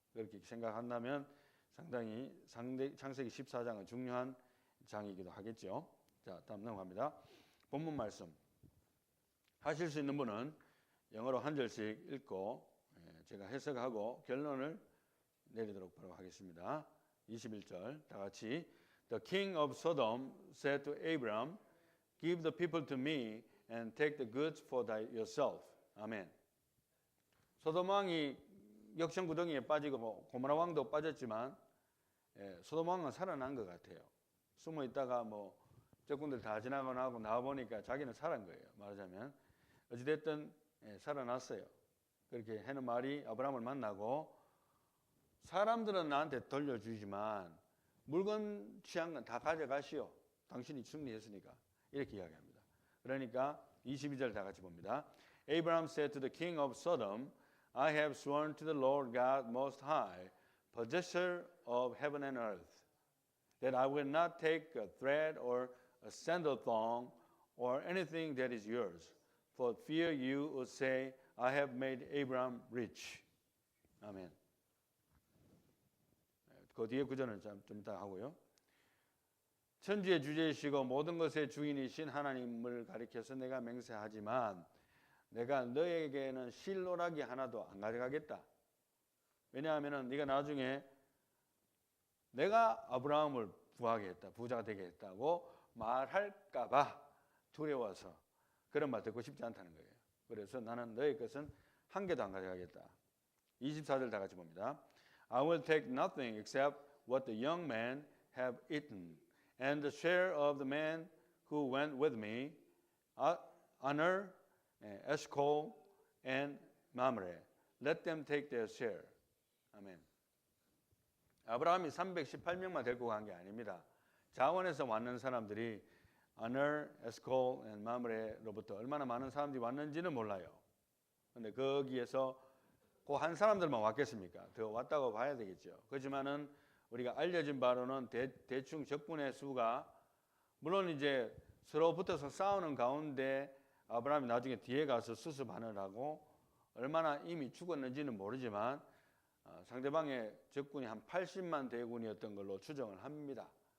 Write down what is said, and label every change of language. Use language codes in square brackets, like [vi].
[ko] 그렇게 생각한다면 상당히 창세기 14장은 중요한 장이기도 하겠죠. 자, 다음 넘어갑니다. 본문 말씀 하실 수 있는 분은 영어로 한 절씩 읽고 제가 해석하고 결론을 내리도록 바로 하겠습니다. 21절 다 같이 [en] The king of Sodom said to Abram, Give the people to me and take the goods for yourself. [ko] 아멘. 소돔 왕이 역전구덩이에 빠지고 고모라 왕도 빠졌지만 소돔 왕은 살아난 것 같아요. 숨어 있다가 적군들 다 지나고 나고 나와 보니까 자기는 살아난 거예요. 말하자면 어찌됐든 살아났어요. 그렇게 하는 말이 아브라함을 만나고 사람들은 나한테 돌려주지만 물건 취한 건 다 가져가시오. 당신이 승리했으니까. 이렇게 이야기합니다. 그러니까 22절 다 같이 봅니다. [en] Abraham said to the king of Sodom, I have sworn to the Lord God Most High, possessor of heaven and earth, that I will not take a thread or a sandal thong or anything that is yours, for fear you would say, I have made Abraham rich. [ko] 아멘. 그 뒤에 구절은 좀 이따 하고요. 천지의 주제이시고 모든 것의 주인이신 하나님을 가리켜서 내가 맹세하지만 내가 너에게는 실노라기 하나도 안 가져가겠다. 왜냐하면 네가 나중에 내가 아브라함을 부하게 했다, 부자가 되게 했다고 말할까 봐 두려워서 그런 말 듣고 싶지 않다는 거예요. 그래서 나는 너의 것은 한 개도 안 가져가겠다. 24절 다 같이 봅니다. [en] I will take nothing except what the young men have eaten, and the share of the men who went with me, Aner, Eshcol, and Mamre. Let them take their share. [ko] 아멘. 아브라함이 318명만 데리고 간 게 아닙니다. 자원에서 왔는 사람들이 Aner, Eshcol, and Mamre로부터 얼마나 많은 사람들이 왔는지는 몰라요. 그런데 거기에서 그 한 사람들만 왔겠습니까? 더 왔다고 봐야 되겠죠. 그렇지만은 우리가 알려진 바로는 대충 적군의 수가 물론 이제 서로 붙어서 싸우는 가운데 아브라함이 나중에 뒤에 가서 수습하느라고 얼마나 이미 죽었는지는 모르지만 상대방의 적군이 한 80만 대군이었던 걸로 추정을 합니다.